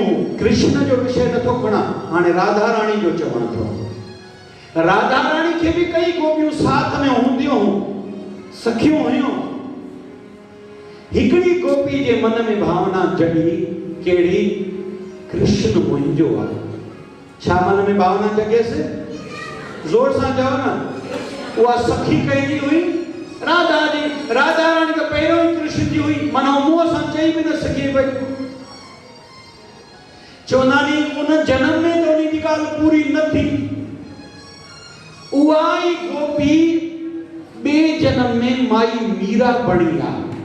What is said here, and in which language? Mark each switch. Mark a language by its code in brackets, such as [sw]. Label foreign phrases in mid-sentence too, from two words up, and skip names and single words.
[sd] कृष्ण जो विषय नथो खणा, हाणे राधा रानी जो चवां थो। राधा रानी खे बि कई गोपियूं साथ में हूंदियूं, सखियूं हुयूं। हिकिड़ी गोपी जे मन में भावना जगी, कहिड़ी? कृष्ण मुंहिंजो आहे। छा मन में भावना जगेसि? जोर सां चओ न। उहा सखी कंहिंजी हुई? राधा जी। राधा रानी त पहिरियों ई कृष्ण जी हुई, माना मुंहं सां चई बि न सघे पई। चवंदा नी उन जन्म में त उन जी ॻाल्हि पूरी न थी। उहा ई गोपी ॿिए जन्म में माई मीरा बणी आहे।